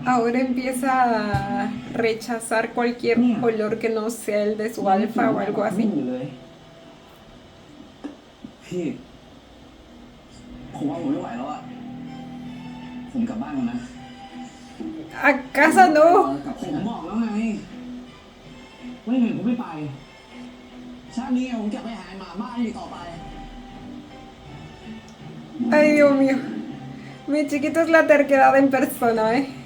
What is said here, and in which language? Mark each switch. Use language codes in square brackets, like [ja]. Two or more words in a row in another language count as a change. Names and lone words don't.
[es] Ahora empieza a rechazar cualquier olor que no sea el de su alfa o algo [th] ไม่ [es] así. [th] อยู่เลยพี่ผมว่าผมไม่ไหวแล้วอะผมกลับบ้านก่อนนะ [es] A casa no. [th] ผมบอกแล้วไงว่ายังไงผมไม่ไปชาตินี้ผมจะไปหาหมาบ้าอีกต่อไป [es] Ay, Dios mío. Mi chiquito es la terquedad en persona, ¿eh?